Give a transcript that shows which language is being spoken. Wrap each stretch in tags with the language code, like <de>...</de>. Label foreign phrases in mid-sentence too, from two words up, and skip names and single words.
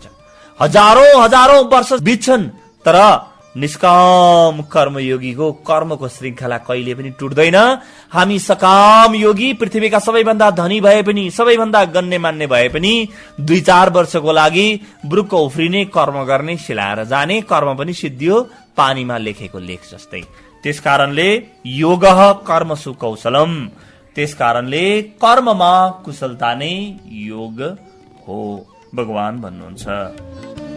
<ne>हजारौं वर्ष बित्छन्, तर निष्काम कर्मयोगीको कर्मको श्रृंखला कहिले पनि टुट्दैन। हामी सकाम योगी पृथ्वीका सबैभन्दा धनी भए पनि, सबैभन्दा गण्यमान्य भए पनि 2-4 वर्षको लागि ब्रुक्क उफ्रिने, कर्म गर्ने, सिलाएर जाने कर्म पनि सिद्धियो, पानीमा लेखेको लेख जस्तै।</ne> <sa>त्यसकारणले योगः कर्मसु कौशलम,</sa> <ne>त्यसकारणले कर्ममा कुशलता नै योग हो, भगवान भन्नुहुन्छ।</ne>